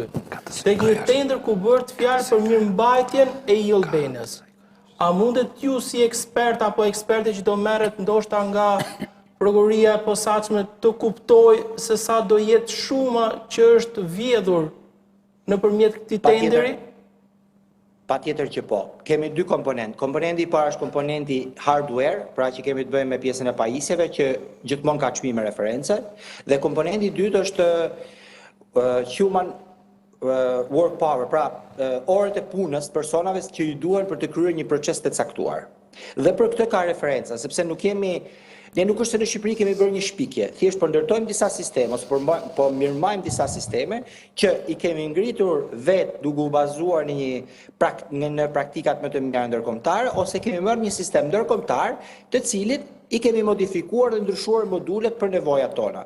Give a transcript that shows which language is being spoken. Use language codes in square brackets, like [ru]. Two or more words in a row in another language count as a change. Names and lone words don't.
[sq] Tek një tender ku bëhet fjalë për mirëmbajtjen e Albanias, a mundet ju si ekspert apo eksperte që do merret ndoshta nga prokuroria e posaçme të kuptoj se sa do jetë shuma që është vjedhur nëpërmjet këtij tenderi? Patjetër që po. Kemi dy komponentë. Komponenti i parë është komponenti hardware, pra që kemi të bëjmë me pjesën e pajisjeve që gjithmonë ka çmime reference, dhe komponenti i dytë është [en] human work power, [sq] pra orët e punës personave që i duhen për të kryer një proces të caktuar. Dhe për këtë ka referenca, sepse ne nuk është se në Shqipëri kemi bërë një shpikje, thjesht po ndërtojmë disa sisteme, ose po mirëmbajmë disa sisteme që i kemi ngritur vetë duke u bazuar në praktikat më të mira ndërkombëtare, ose kemi marrë një sistem ndërkombëtar të cilit i kemi modifikuar dhe ndryshuar modulet për nevojat tona.